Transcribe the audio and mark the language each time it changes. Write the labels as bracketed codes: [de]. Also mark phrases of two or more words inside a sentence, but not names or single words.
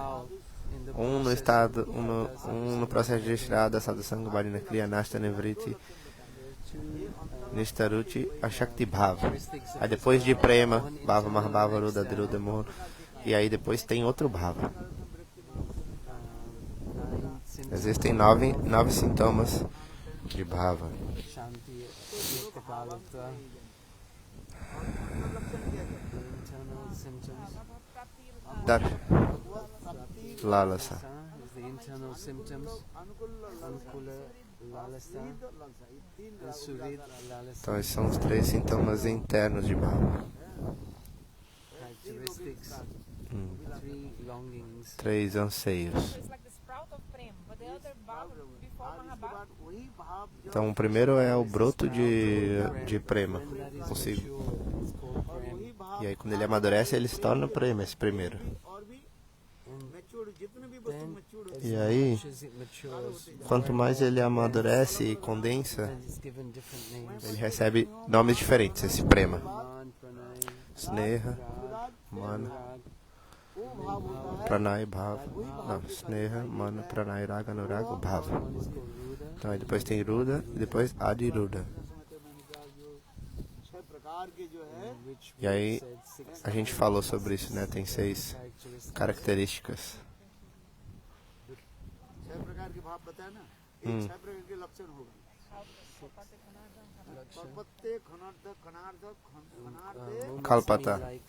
[pt] Um no processo de retirada da [sa] sadhusanga bhajana kriya nashta nivriti nishtaruchi ashakti bhava. [pt] Aí depois de [sa] prema, bhava mahabhava ruda diruda moha. [pt] E aí depois tem outro bhava. Existem 9 sintomas de bhava. Lalasa. Então esses são os 3 sintomas internos de bhava. 3 anseios. Então o primeiro é o broto de prema consigo. E aí quando ele amadurece, ele se torna prema, esse primeiro. E aí, quanto mais ele amadurece e condensa, ele recebe nomes diferentes, esse prema. [sa] Sneha, Mana, Pranay, Bhava. Não, Sneha, Mana, Pranay, Raga, Anuraga, Bhava. [pt] Então aí depois tem Ruda e depois Adiruda. E aí a gente falou sobre isso, né? Tem 6 características. Kalpata.